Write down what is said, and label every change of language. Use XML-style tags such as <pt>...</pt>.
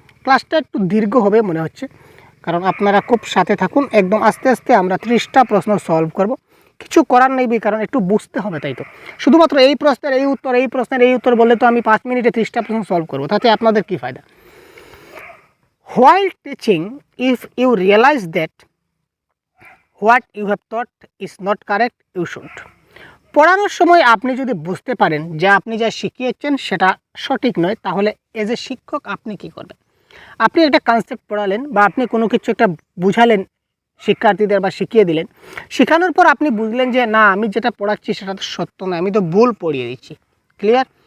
<bn>ক্লাসটা একটু দীর্ঘ হবে মনে হচ্ছে, কারণ আপনারা খুব সাথে থাকুন, একদম আস্তে আস্তে আমরা 30টা প্রশ্ন সলভ করব। কিছু করার নেই, কারণ একটু বুঝতে হবে, তাই তো। শুধুমাত্র এই প্রশ্নের এই উত্তর, এই প্রশ্নের এই উত্তর বললে তো আমি 5 মিনিটে 30টা প্রশ্ন সলভ করবো, তাতে আপনাদের কী ফায়দা?</bn> <en>While teaching, if you realize that what you have taught is not correct, you should</en> <bn>পড়ানোর সময় আপনি যদি বুঝতে পারেন যে আপনি যা শিখিয়েছেন সেটা সঠিক নয়, তাহলে এজ এ শিক্ষক আপনি কি করবেন? আপনি একটা কনসেপ্ট পড়ালেন বা আপনি কোনো কিছু একটা বুঝালেন শিক্ষার্থীদের বা শিখিয়ে দিলেন, শেখানোর পর আপনি বুঝলেন যে না, আমি যেটা পড়াচ্ছি সেটা তো সত্য নয়, আমি তো ভুল পড়িয়ে দিচ্ছি। ক্লিয়ার?</bn>